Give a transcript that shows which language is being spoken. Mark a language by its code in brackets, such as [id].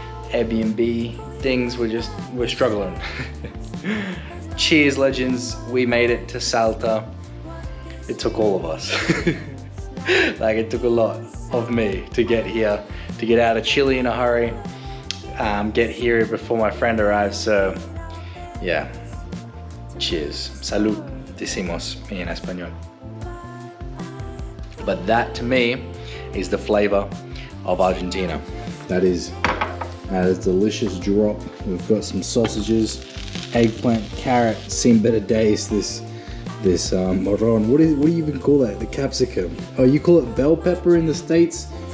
[en] Airbnb things, we're struggling. Cheers, legends. We made it to Salta. It took all of us. Like, it took a lot of me to get here, to get out of Chile in a hurry, get here before my friend arrived. So yeah, cheers. [es] Salud, decimos en español. [en] But that to me is the flavor of Argentina. That is a delicious drop. We've got some sausages, eggplant, carrot, seen better days. This morron, what do you even call that? The capsicum. Oh, you call it bell pepper in the States?